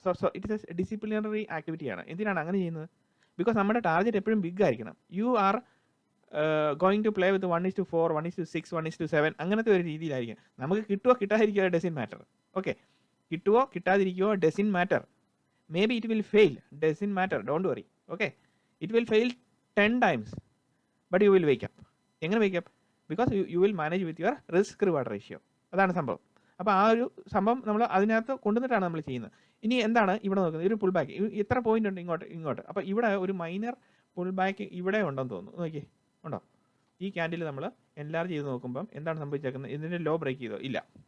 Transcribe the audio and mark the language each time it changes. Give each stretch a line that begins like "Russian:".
English: so it is a
Malayalam: disciplinary ആക്ടിവിറ്റിയാണ്. എന്തിനാണ് അങ്ങനെ ചെയ്യുന്നത്? ബിക്കോസ് നമ്മുടെ ടാർഗറ്റ് എപ്പോഴും ബിഗ് ആയിരിക്കണം.
English: you are going to play with 1:4, 1:6, 1:7
Malayalam: അങ്ങനത്തെ ഒരു രീതിയിലായിരിക്കും. നമുക്ക് കിട്ടുമോ കിട്ടാതിരിക്കുമോ ഡസിൻ മാറ്റർ. ഓക്കെ, കിട്ടുമോ കിട്ടാതിരിക്കുമോ doesn't matter.
English: Maybe it will fail, doesn't matter, don't worry. Okay, it will fail 10 times, but you will wake up. എങ്ങനെ wake up? Because you will manage with your risk reward ratio.
Malayalam: അതാണ് സംഭവം. അപ്പോൾ ആ ഒരു സംഭവം നമ്മൾ അതിനകത്ത് കൊണ്ടുവന്നിട്ടാണ് നമ്മൾ ചെയ്യുന്നത്. ഇനി എന്താണ് ഇവിടെ നോക്കുന്നത്? ഒരു പുൾ ബാക്ക് എത്ര പോയിന്റ് ഉണ്ട് ഇങ്ങോട്ട്. അപ്പോൾ ഇവിടെ ഒരു മൈനർ പുൾ ബാക്ക് ഇവിടെ ഉണ്ടെന്ന് തോന്നുന്നു. നോക്കിയേ, ഉണ്ടോ? ഈ ക്യാൻഡിൽ നമ്മൾ എൻലാർജ് ചെയ്ത് നോക്കുമ്പം എന്താണ് സംഭവിച്ചേക്കുന്നത്? ഇതിൻ്റെ ലോ ബ്രേക്ക് ചെയ്തോ? ഇല്ല.